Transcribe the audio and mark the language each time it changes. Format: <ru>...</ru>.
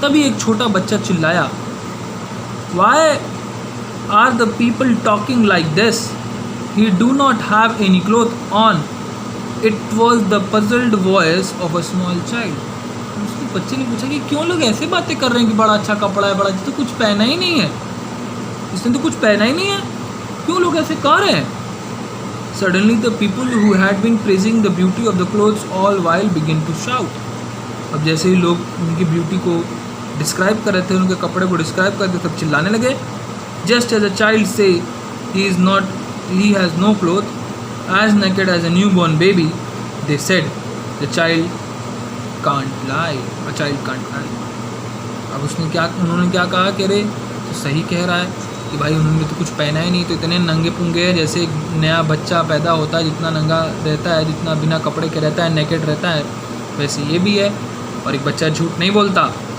<hi>तभी एक छोटा बच्चा चिल्लाया,</hi> <en>Why are the people talking like this, he do not have any cloth on. It was the puzzled voice of a small child.</en> <hi>उसके बच्चे ने पूछा कि क्यों लोग ऐसे बातें कर रहे हैं कि बड़ा अच्छा कपड़ा है, बड़ा, तो कुछ पहना ही नहीं है, इसने तो कुछ पहना ही नहीं है, क्यों लोग ऐसे कह रहे हैं।</hi> <en>Suddenly the people who had been praising the beauty of the clothes all while began to shout।</en> <hi>अब जैसे ही लोग उनकी ब्यूटी को डिस्क्राइब कर रहे थे, उनके कपड़े को डिस्क्राइब कर रहे थे, सब चिल्लाने लगे।</hi> <en>Just as a child say he has no cloth, as naked as a newborn baby, they said the child can't lie, a child can't lie।</en> <hi>अब उन्होंने क्या कहा कि अरे तो सही कह रहा है कि भाई उन्होंने तो कुछ पहना ही नहीं, तो इतने नंगे पुंगे हैं, जैसे एक नया बच्चा पैदा होता है जितना नंगा रहता है, जितना बिना कपड़े के रहता है, नेकेड रहता है, वैसे ये भी है, और एक बच्चा झूठ नहीं बोलता।</hi>